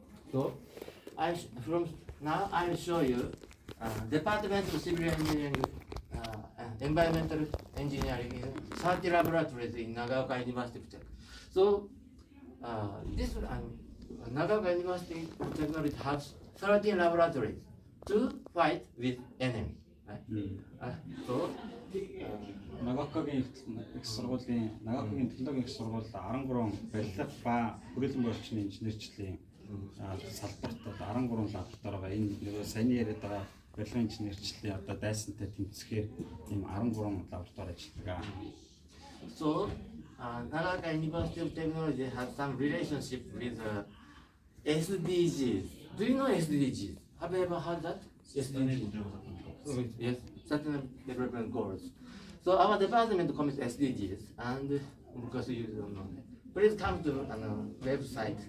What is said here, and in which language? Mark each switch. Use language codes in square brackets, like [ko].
[en] So, from now I will show you Department of Civil Engineering, Environmental Engineering in 30 laboratories in Nagaoka University. So, this Nagaoka University of Technology has 13 laboratories to fight with enemy. Right? So, [mn] Нагаокагийн их сургуулийн Нагаокагийн технологийн их сургууль 13 барилга ба хүрээлэн орчны инженерчлэлийн салбарт 13 лаборатори байгаа. Энэ нөгөө саяны яриад байгаа барилгын инженерчлэлийн одоо дайсантай тэмцэхээр ийм 13 лаборатори ажилладаг. [en] So, Nagaoka University of Technology has some relationship with SDGs. Do you know SDGs? Have you ever heard that? SDGs. Yes, Sustainable Development Goals. So our department commits SDGs, and because you don't know, please come to website.